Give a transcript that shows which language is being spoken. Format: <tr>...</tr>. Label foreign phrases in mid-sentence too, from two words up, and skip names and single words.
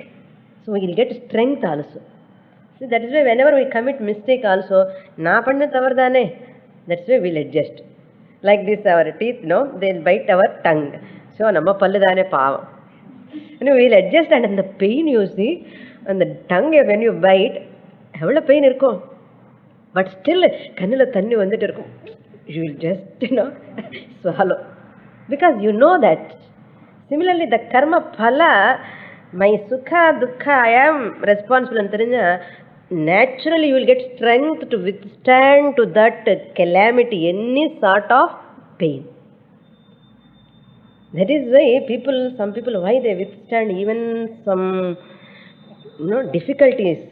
<en>So we will get strength also. See, that is why whenever we commit mistake also,</en> <ta>நான் பண்ண தவறுதானே,</ta> <en>that's why we will adjust. Like this, our teeth, they will bite our tongue. So,</en> <ta>நம்ம பல்லுதானே பாவம்.</ta> <en>We will adjust, and the pain you see, and the tongue, when you bite,</en> <ta>எவ்வளவு pain இருக்கும்.</ta> <en>But still,</en> <ta>கண்ணுல தண்ணி வந்துட்டு இருக்கும்.</ta> <en>You will just, swallow. Because you know that. Similarly, the</en> <sa>karma phala,</sa> <en>my sukha, dukkha, I am responsible. Naturally, you will get strength to withstand to that calamity, any sort of pain. That is why some people, why they withstand even some, difficulties.</en>